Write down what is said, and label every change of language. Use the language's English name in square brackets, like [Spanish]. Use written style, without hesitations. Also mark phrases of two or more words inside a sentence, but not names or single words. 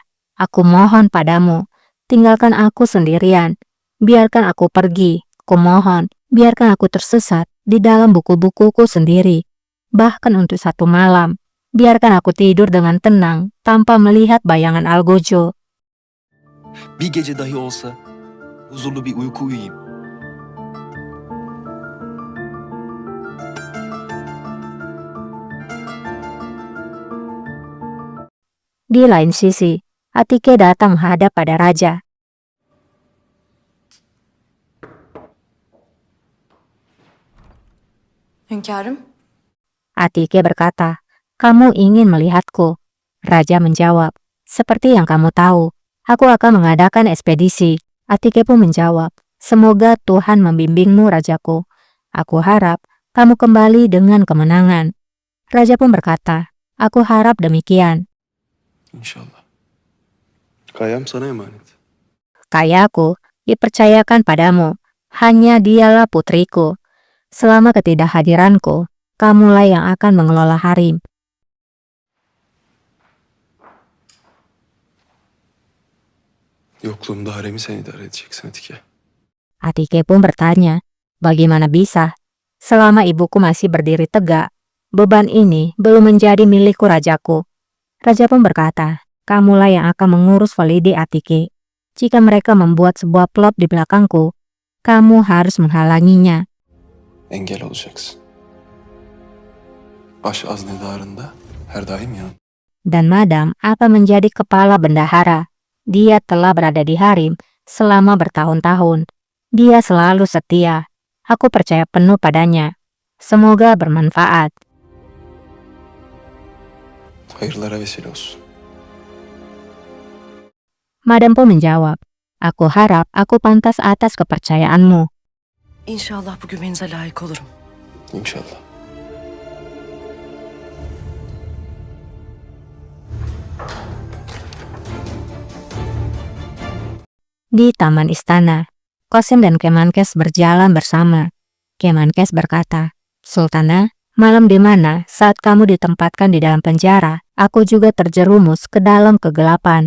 [Indonesian] Aku mohon padamu, tinggalkan aku sendirian. Biarkan aku pergi. Aku mohon, biarkan aku tersesat di dalam buku-bukuku sendiri. Bahkan untuk satu malam, biarkan aku tidur dengan tenang tanpa melihat bayangan algojo. [Turkish] Bir gece dahi olsa huzurlu bir uyku uyuyayım. [Indonesian] Di lain sisi, Atike datang menghadap pada raja. Hünkârım. Atike berkata, kamu ingin melihatku. Raja menjawab, seperti yang kamu tahu, aku akan mengadakan ekspedisi. Atike pun menjawab, semoga Tuhan membimbingmu rajaku. Aku harap kamu kembali dengan kemenangan. Raja pun berkata, aku harap demikian. [Turkish] İnşallah. Kayam sana emanet. [Indonesian] Kayaku dipercayakan padamu, hanya dialah putriku. Selama ketidakhadiranku, kamulah yang akan mengelola harem. [Turkish] Yokluğumda haremi sen idare edeceksin Atike. [Indonesian] Atike pun bertanya, bagaimana bisa? Selama ibuku masih berdiri tegak, beban ini belum menjadi milikku rajaku. Raja pun berkata, kamulah yang akan mengurus Valide Atike. Jika mereka membuat sebuah plot di belakangku, kamu harus menghalanginya. [Turkish] Engel olacaksın. Baş aznedarında her daim yanında. [Indonesian] Dan Madam akan menjadi kepala bendahara. Dia telah berada di harem selama bertahun-tahun. Dia selalu setia. Aku percaya penuh padanya. Semoga bermanfaat. [Turkish] Hayırlara vesile olsun. [Indonesian] Madam pun menjawab, aku harap aku pantas atas kepercayaanmu. [Turkish] İnşallah bu güveninize layık olurum. İnşallah. [Indonesian] Di taman istana, Qasem dan Kemenkes berjalan bersama. Kemenkes berkata, Sultana, malam di mana saat kamu ditempatkan di dalam penjara, aku juga terjerumus ke dalam kegelapan.